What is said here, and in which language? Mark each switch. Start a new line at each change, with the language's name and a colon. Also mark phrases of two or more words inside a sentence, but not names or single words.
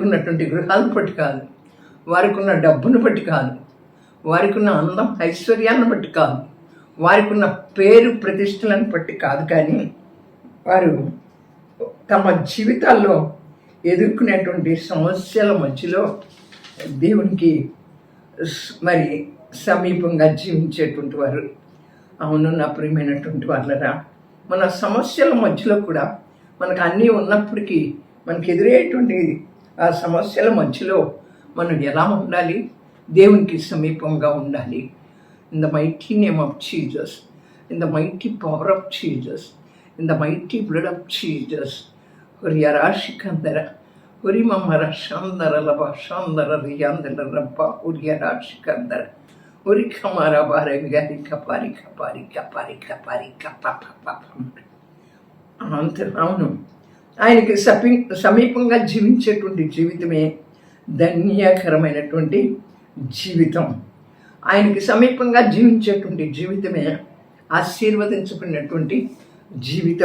Telugu: ఉన్నటువంటి గృహాలను బట్టి కాదు, వారికి ఉన్న డబ్బును బట్టి కాదు, వారికి ఉన్న అందం ఐశ్వర్యాన్ని బట్టి కాదు, వారికి ఉన్న పేరు ప్రతిష్టలను బట్టి కాదు, కానీ వారు తమ జీవితాల్లో ఎదుర్కొనేటువంటి సమస్యల మధ్యలో దేవునికి మరి సమీపంగా జీవించేటువంటి వారు. అవును నా ప్రియమైనటువంటి వాళ్ళరా, మన సమస్యల మధ్యలో కూడా మనకు అన్నీ ఉన్నప్పటికీ మనకు ఎదురయ్యేటువంటి ఆ సమస్యల మధ్యలో మనం ఎలా ఉండాలి? దేవునికి సమీపంగా ఉండాలి.
English: In the mighty name of Jesus, in the mighty power of Jesus, in the mighty blood of Jesus, ಹುರಿಯರಾಶಿಕಂದರ ಹುರಿಮಮ್ಮರ ಶಾಂದರಲಭ ಶಾಂದರ ರಿಯಾಂದರ ರಬ್ಬ ಹುರಿಯರಾಶಿಕಂದರ ಹುರಿಕಮರ ಬಾರವಿಗಾರಿಕ ಪಾರಿಕ ಪಾರಿಕ ಪಾರಿಕ ಪಾರಿಕ
Telugu: పాప పాప అంతే. అవును, ఆయనకి సమీపంగా జీవించేటువంటి జీవితమే ధన్యకరమైనటువంటి జీవితం. ఆయనకి సమీపంగా జీవించేటువంటి జీవితమే ఆశీర్వదించబడినటువంటి జీవితం.